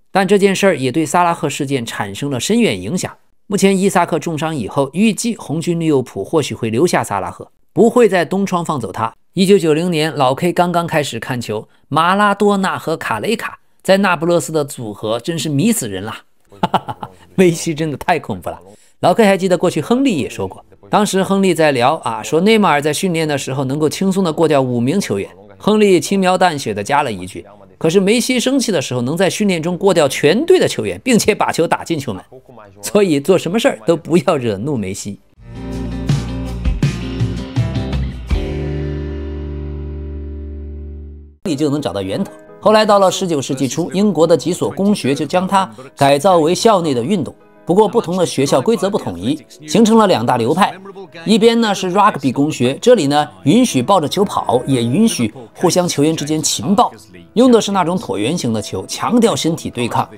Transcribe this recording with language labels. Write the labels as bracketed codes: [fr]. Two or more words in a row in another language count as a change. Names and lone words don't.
[zh] 但這件事兒也對薩拉赫事件產生了深遠影響。目前伊薩克重傷以後，預計紅軍利物浦或許會留下薩拉赫，不會在東窗放走他。1990年，老 K 剛剛開始看球，馬拉多納和卡雷卡在那不勒斯的組合真是迷死人了。梅西真的太恐怖了。老 K 還記得過去亨利也說過，當時亨利在聊說內馬爾在訓練的時候能夠輕鬆的過掉5名球員，亨利輕描淡寫的加了一句，可是梅西生氣的時候能在訓練中过掉全队的球员，並且把球打进球门。所以做什麼事兒都不要惹怒梅西。你就能找到源頭。後來到了19世紀初，英國的幾所公學就将它改造為校內的運動。不過不同的学校規則不統一，形成了2大流派。一邊呢是 Rugby 公學，這裡呢允許抱着球跑，也允許互相球員之間情報，用的是那種椭圓形的球，強調身體對抗。